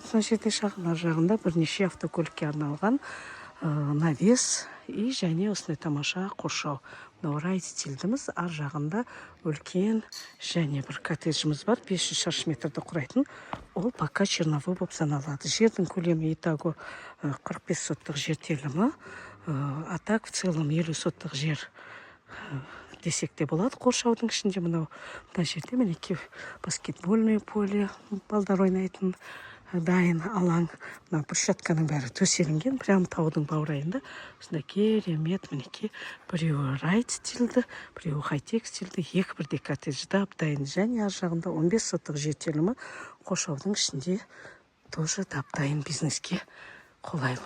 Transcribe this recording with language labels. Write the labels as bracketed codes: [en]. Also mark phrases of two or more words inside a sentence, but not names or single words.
[kk] Мына жерде шағын, ар жағында бірнеше автокөлікке арналған [ru] навес и [kk] және осындай тамаша қоршау. Мынау рай стильдіміз, ар жағында үлкен және бір коттеджіміз бар, 500 шаршы метрді құрайтын. Ол [ru] пока черновой [kk] болып саналады. Жердің көлемі итого 45 соттық жер телімі, [ru] а так в целом [kk] 50 соттық жер десек те болады. Қоршаудың ішінде мына жерде мінекей [ru] баскетбольный поле, [kk] балдар ойнайтын дайын алаң. Мына брусчатканың бәрі төселінген, прям таудың баурайында. Осындай керемет мінекей біреуі райт стильді, біреуі хай-тек стильді, екі бірдей коттедж дайын және ар жағында 15 соттық жер телімі қоршаудың ішінде тоже дайын бизнеске қолайлы.